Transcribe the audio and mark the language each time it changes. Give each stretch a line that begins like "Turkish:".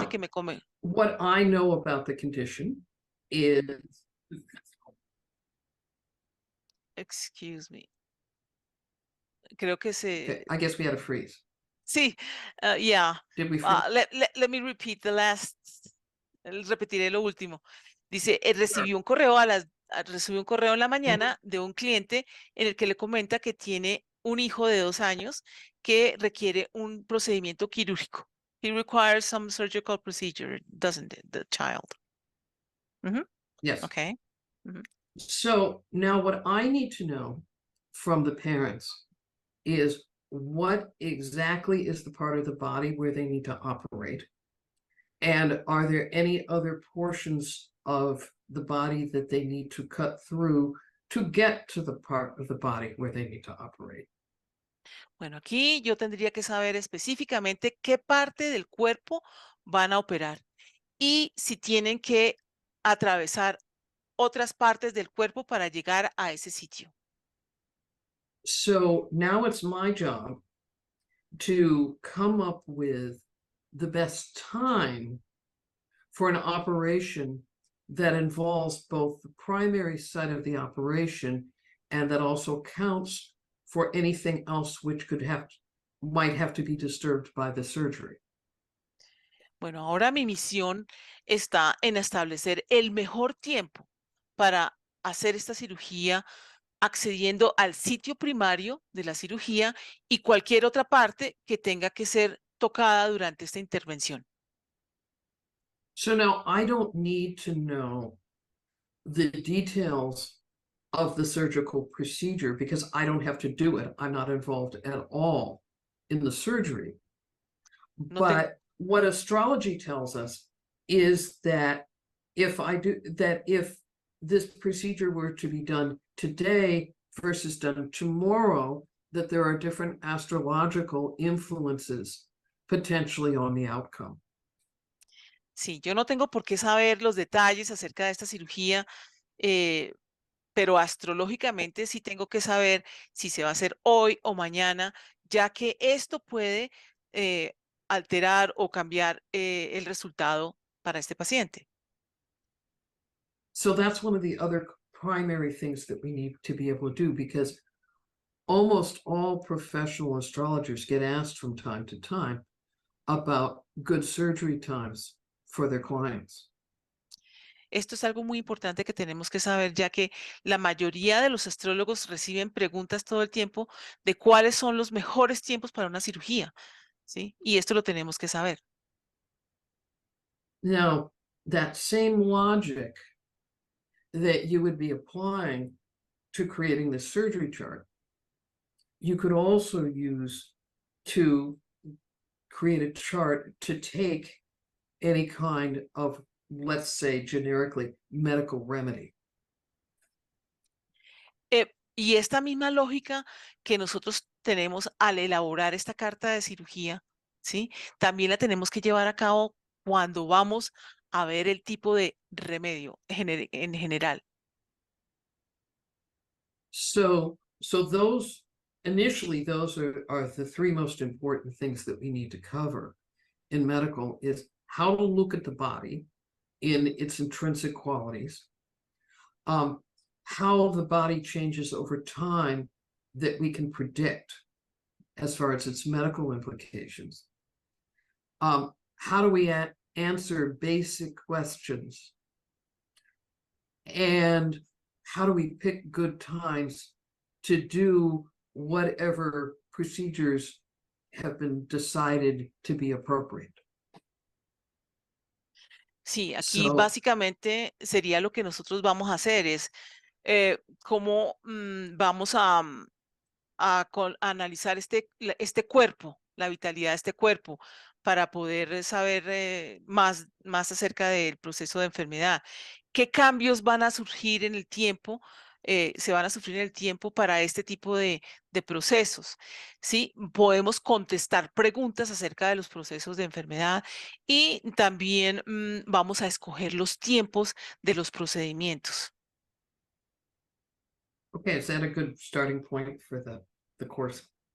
English: Now,
Spanish: que me come.
English: what I know about the condition is, Excuse me.
Spanish: Creo que
English: okay, I guess we had a freeze.
Spanish: Sí, yeah.
English: Did we freeze? Let me repeat the last.
Spanish: Repetiré lo último. Dice,
English: Sure.
Spanish: recibí un correo en la mañana de un cliente en el que le comenta que tiene un hijo de 2 años que requiere un procedimiento quirúrgico.
English: He requires some surgical procedure, doesn't it, the child? Yes. Okay. Mhm. So now what I need to know from the parents is what exactly is the part of the body where they need to operate? And are there any other portions of the body that they need to cut through to get to the part of the body where they need to operate?
Spanish: Bueno, aquí yo tendría que saber específicamente qué parte del cuerpo van a operar y si tienen que atravesar otras partes del cuerpo para llegar a ese sitio.
English: So now it's my job to come up with the best time for an operation that involves both the primary site of the operation and that also counts for anything else which might have to be disturbed by the surgery.
Spanish: Bueno, ahora mi misión está en establecer el mejor tiempo para hacer esta cirugía accediendo al sitio primario de la cirugía y cualquier otra parte que tenga que ser tocada durante esta intervención.
English: So now I don't need to know the details of the surgical procedure because I don't have to do it. I'm not involved at all in the surgery.
Spanish: No tengo,
English: But what astrology tells us is that if this procedure were to be done today versus done tomorrow, that there are different astrological influences potentially on the outcome.
Spanish: Sí, yo no tengo por qué saber los detalles acerca de esta cirugía, pero astrológicamente sí tengo que saber si se va a hacer hoy o mañana, ya que esto puede alterar o cambiar el resultado para este paciente.
English: So that's one of the other primary things that we need to be able to do, because almost all professional astrologers get asked from time to time about good surgery times for their clients.
Spanish: Esto es algo muy importante que tenemos que saber, ya que la mayoría de los astrólogos reciben preguntas todo el tiempo de cuáles son los mejores tiempos para una cirugía, ¿sí? Y esto lo tenemos que saber.
English: Now, that same logic that you would be applying to creating the surgery chart, you could also use to create a chart to take any kind of, let's say, generically, medical remedy.
Spanish: Y esta misma lógica que nosotros tenemos al elaborar esta carta de cirugía, ¿sí? También la tenemos que llevar a cabo cuando vamos a ver el tipo de remedio en general.
English: So those initially, those are the three most important things that we need to cover in medical: is how to look at the body in its intrinsic qualities, how the body changes over time that we can predict as far as its medical implications. How do we answer basic questions? And how do we pick good times to do whatever procedures have been decided to be appropriate?
Spanish: Sí, aquí
English: So,
Spanish: básicamente sería lo que nosotros vamos a hacer, es cómo vamos a analizar este cuerpo, la vitalidad de este cuerpo, para poder saber más acerca del proceso de enfermedad. ¿Qué cambios van a surgir en el tiempo? Se van a sufrir en el tiempo para este tipo de procesos, ¿sí? Podemos contestar preguntas acerca de los procesos de enfermedad y también vamos a escoger los tiempos de los procedimientos.
English: okay, is that a good starting point for the course?